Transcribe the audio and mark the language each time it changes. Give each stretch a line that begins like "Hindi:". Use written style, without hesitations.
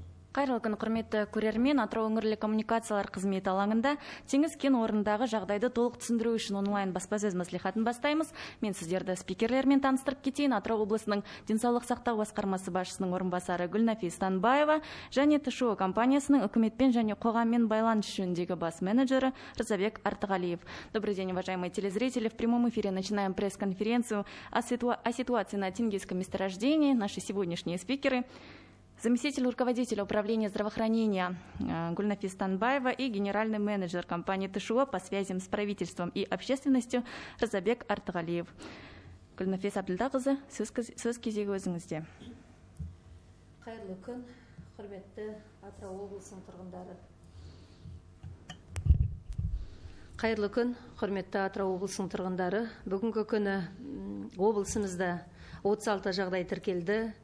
Kazakh: Құрметті көрермен, Атырау өңірлік коммуникациялар қызметі алаңында теңіз кен орнындағы жағдайды толық түсіндіру үшін онлайн баспасөз мәслихатын бастаймыз. Мен сіздерді спикерлермен таныстырып кетейін. Атырау облысының денсаулық сақтау басқармасы басшысының орынбасары Гүлнафис Станбаева және ТШО компаниясының үкіметпен және қоғаммен байланыс жөніндегі бас менеджері Рзабек Артығалиев.
Russian: Добрый день, уважаемые телезрители. В прямом эфире начинаем пресс-конференцию о ситуации на Тенгизском месторождении. Наши сегодняшние спикеры — заместитель руководителя управления здравоохранения Гульнафис Станбаева и генеральный менеджер компании ТШО по связям с правительством и общественностью Рзабек Артығалиев.
Kazakh: Гульнафис Абдылдақызы, сөз кезегі өзіңізде. Қайырлы күн, құрметті Атырау облысының тұрғындары. Қайырлы күн, құрметті Атырау облысының тұрғындары. Бүгінгі күні облысымызда 36 жағдай тіркелді.